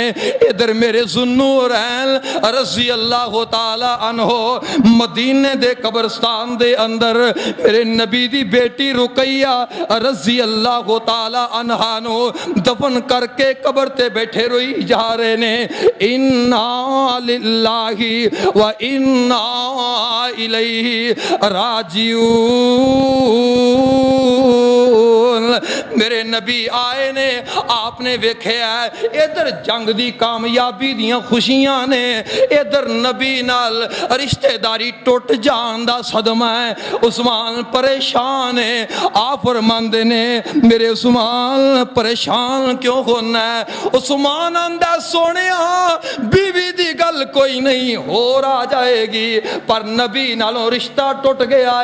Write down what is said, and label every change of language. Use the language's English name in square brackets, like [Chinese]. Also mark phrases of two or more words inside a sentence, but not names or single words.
[Punjabi] ادھر میرے ذوالنورین [Arabic] رضي الله تعالى عنه [Punjabi] مدینے دے قبرستان دے اندر میرے نبی دی بیٹی رقیہ [Arabic] رضي الله تعالى عنها [Punjabi] نو دفن کرکے قبر تے بیٹھے روئی جا رہے نے. [Arabic] إنا لله وإنا إليه راجعون. [Punjabi] میرے نبی آئے نے آپ نے ویکھیا ادھر جنگ دی کامیابی دیاں خوشیاں نے ادھر نبی نال رشتہ داری ٹوٹ جان دا صدمہ ہے عثمان پریشان ہے آپ فرماندے نے میرے عثمان پریشان کیوں ہونا ہے عثمان آندہ سونیا بیوی دی گل کوئی نہیں ہو رہا جائے گی پر نبی نالوں رشتہ ٹوٹ گیا